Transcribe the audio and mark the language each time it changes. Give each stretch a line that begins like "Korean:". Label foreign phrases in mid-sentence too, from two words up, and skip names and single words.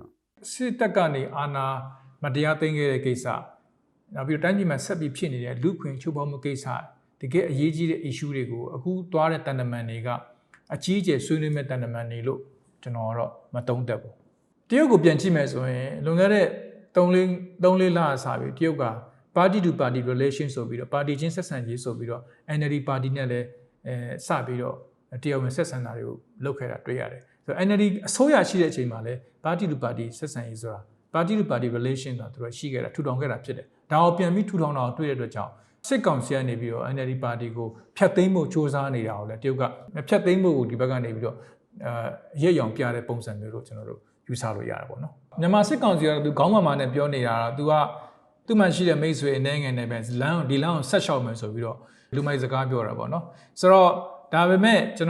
Burmese: စစ်တပ်ကနေအာဏာမတရားသိမ်းခဲ့တဲ့ကိစ္စနောက်ပြီးတော့တိုင်းပြည်မှာဆက်ပြီးဖြစ်နေတဲ့လူခွင့်ချိုးဖောက်မှုကိစ္စတကယ်အရေးကြီးတဲ့ issue တွေကိုအခုသွားတဲ့တန်တမန်တွေကအကြီးအကျယ်ဆွေးနွေးမဲ့တန်တမန်တွေလို့ကျွန်တော်ကတော့မသုံးသပ်ဘူးတရုတ်ကိုပြန်ကြည့်မယ်ဆိုရင်လွန်ခဲ့တဲ့3-4လအစားပြီးတရုတ်က
English: party to party relation
Burmese: ဆိုပြီးတော့ပါတီချင်းဆက်ဆံရေးဆိုပြီးတော့ NLD ပါတီနဲ့လည်းစပြီးတော့တရား ဝင်ဆက်ဆံတာတွေကိုလုပ်ခဲ့တာတွေ့ရတယ်ဆိုတော့ NLD အစိုးရရှိတဲ့အချိန်မှာလည်း
English: party to party
Burmese: ဆက်ဆံရေးဆိုတာ
English: party to party relation
Burmese: ဆိုတာသူတို့ရှိခဲ့တာထူထောင်ခဲ့တာဖြစ်တယ်ဒါကိုပြန်ပြီးထူထောင်တာကိုတွေ့တဲ့အတွက်ကြောင့်စစ်ကောင်စီကနေပြီးတော့ NLD ပါတီကိုဖျက်သိမ်းဖို့စ조사နေတာကိုလည်းတရုတ်ကဖျက်သိမ်းဖို့ကိုဒီဘက်ကနေပြီးတော့ရက်ရောင် ပြတဲ့ပုံစံမျိုးလို့ကျွန်တော်တို့ယူဆလို့ရတယ်ပေါ့နော်မြန်မာစစ်ကောင်စီကတော့သူခေါင်းမာနဲ့ပြောနေတာတော့သူမှရှိတဲ့မိတ်ဆွေအနေငယ်နဲ့ပဲဒီလမ်းကိုဆက်လျှောက်မယ်ဆိုပြီးတော့လူမိုက်စကားပြောတာပေါ့နော်ဆိုတော့ဒါပေမဲ့ကျွန်